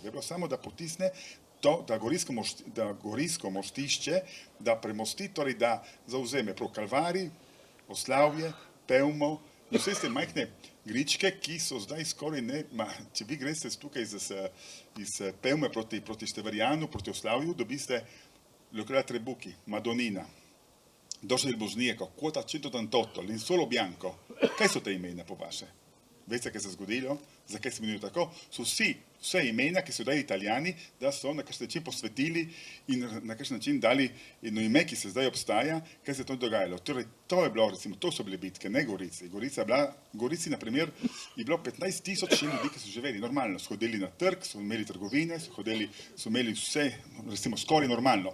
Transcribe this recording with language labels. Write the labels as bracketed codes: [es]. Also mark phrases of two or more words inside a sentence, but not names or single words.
[sl] Je bilo samo, da potisne to, da Gorijsko mostišče, da premosti, torej da zavzeme prav Kalvari, Oslavje, Pevmo in vse te majhne gričke, ki so zdaj skoraj če vi greste tukaj iz Pevme proti Števarjanu, proti Oslavju, dobiste località Trebucchi, Madonnina, Doce del Bosniaco, Quota 188, Linsolo Bianco. Kaj so te imena po vaše? Veste, kaj se je zgodilo? Zakaj se imenujejo tako? So vse imena, ki so dali Italijani, da so na kakšen način posvetili in na kakšen način dali eno ime, ki se zdaj obstaja, kaj se je to dogajalo. Torej, to je bilo, recimo, to so bile bitke, ne Gorici. Gorici, na primer, je bilo 15.000 ljudi, ki so živeli normalno, so hodili na trg, so imeli trgovine, so imeli vse, recimo, skoraj normalno.